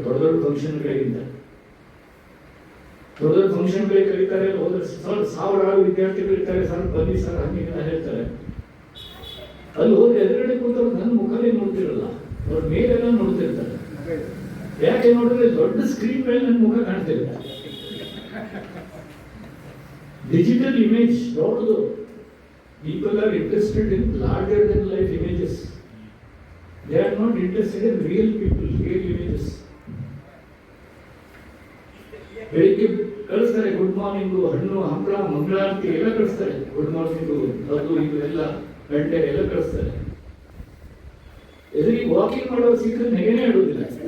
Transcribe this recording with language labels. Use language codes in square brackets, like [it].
[kn] ದೊಡ್ಡ ದೊಡ್ಡ ಫಂಕ್ಷನ್ಗಳಿಗಿಂತ ದೊಡ್ಡ ದೊಡ್ಡ ಫಂಕ್ಷನ್ಗಳಿಗೆ ಕರೀತಾರೆ, ಹೋದ್ರೆ ಸಾವಿರಾರು ವಿದ್ಯಾರ್ಥಿಗಳು ಇರ್ತಾರೆ. ಸರ್ ಬನ್ನಿ ಸರ್ ಹಂಗಿಲ್ಲ ಹೇಳ್ತಾರೆ. ಅಲ್ಲಿ ಹೋದ್ರೆ ಎದುರುಗಡೆ ಕೂತವ್ರು ನನ್ನ ಮುಖನೇ ನೋಡ್ತಿರಲ್ಲ, ಅವ್ರ ಮೇಲೆಲ್ಲ ನೋಡ್ತಿರ್ತಾರೆ. ಯಾಕೆ ನೋಡಿದ್ರೆ ದೊಡ್ಡ ಸ್ಕ್ರೀನ್ ಮೇಲೆ ನನ್ನ ಮುಖ ಕಾಣ್ತಿಲ್ಲ. ಡಿಜಿಟಲ್ ಇಮೇಜ್ ದೊಡ್ಡದು. [en] People are interested in larger than life images. They are not interested in real people, real images. [kn] ಬೆಳಿಗ್ಗೆ ಕಳಿಸ್ತಾರೆ ಗುಡ್ ಮಾರ್ನಿಂಗು, ಹಣ್ಣು ಹಂಪಳ ಮಂಗಳಾರತಿ ಎಲ್ಲ ಕಳಿಸ್ತಾರೆ. ಗುಡ್ ಮಾರ್ನಿಂಗು ಅದು ಇದು ಎಲ್ಲ ಗಂಟೆ ಎಲ್ಲ ಕಳಿಸ್ತಾರೆ. ಎದುರಿಗೆ ವಾಕಿಂಗ್ ಮಾಡೋರು ಸಿಕ್ಕರೆ ನೆಗೆನೇ ಆಡೋದಿಲ್ಲ.